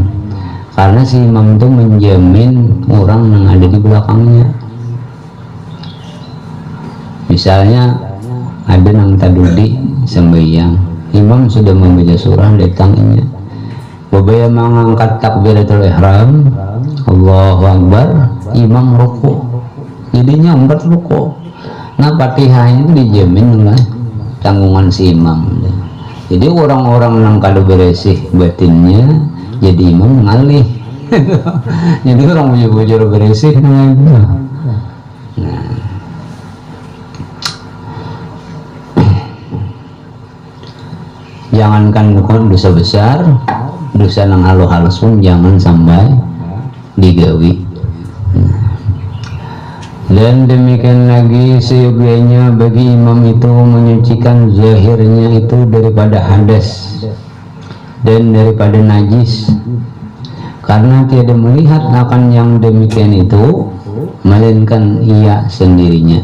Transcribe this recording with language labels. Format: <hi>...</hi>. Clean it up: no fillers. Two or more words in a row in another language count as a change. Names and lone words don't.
<id>Karena si imam itu menjamin orang yang ada di belakangnya. Misalnya ada yang tadudi sembahyang, imam sudah membaca surah, datangnya Bobaya mengangkat takbiratul ihram,</id> <ar>الله أكبر,</ar> <id>imam ruku, jadinya 4 ruku. Nah Fatihah itu dijamin oleh tanggungan si imam.</id> <bjn>Jadi orang-orang yang kalau beresih batinnya jadi imam ngalih. Jadi orang bujur-bujur beresih. Nah, jangankan dosa besar, dosa yang halus-halus pun jangan sampai digawi.</bjn> <id>Dan demikian lagi seyogianya bagi imam itu menyucikan zahirnya itu daripada hadas dan daripada najis, karena tiada melihat akan yang demikian itu melainkan ia sendirinya.</id>